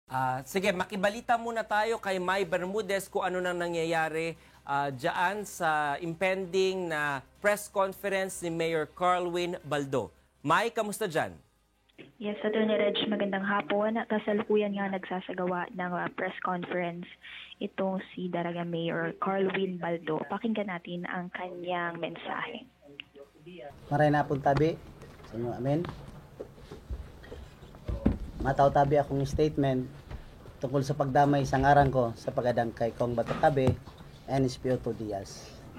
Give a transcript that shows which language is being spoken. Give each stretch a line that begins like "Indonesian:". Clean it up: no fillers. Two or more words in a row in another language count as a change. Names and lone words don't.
Filipino: Sige, makibalita muna tayo kay Mai Bermudez kung ano nang nangyayari dyan sa impending na
English: press conference
Filipino: ni Mayor Carlwin Baldo. Mai, kamusta dyan? Yes, Attorney Reg, magandang hapon. Kasalukuyan nga nagsasagawa ng
English: press conference
Filipino: itong si Daraga Mayor Carlwin Baldo. Pakinggan natin ang kanyang mensahe.
Bikol: Maray na pong tabi sa inyo, amen. Mataw tabi akong statement tungkol sa pagdamay sa ngaran ko sa pagadang kay Kong Batocabe and Espioto Diaz.